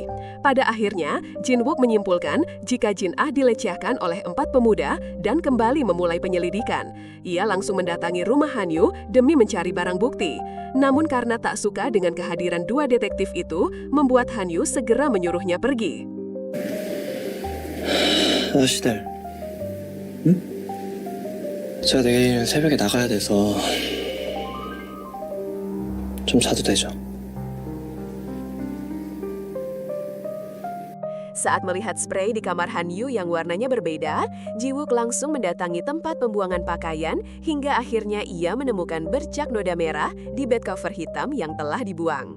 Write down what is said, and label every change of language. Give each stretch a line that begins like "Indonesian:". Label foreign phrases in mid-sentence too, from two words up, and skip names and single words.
Indonesian: Pada akhirnya, Jin Wook menyimpulkan jika Jin Ah dilecehkan oleh 4 pemuda dan kembali memulai penyelidikan. Ia langsung mendatangi rumah Han Yu demi mencari barang bukti. Namun karena tak suka dengan kehadiran dua detektif itu, membuat Han Yu segera menyuruhnya pergi.
Korean: 아저씨들, 응? 제가 내일 새벽에 나가야 돼서 좀 자도 되죠?
Indonesian: Saat melihat spray di kamar Han Yu yang warnanya berbeda, Ji Wook langsung mendatangi tempat pembuangan pakaian hingga akhirnya ia menemukan bercak noda merah di
English: bed cover
Indonesian: hitam yang telah dibuang.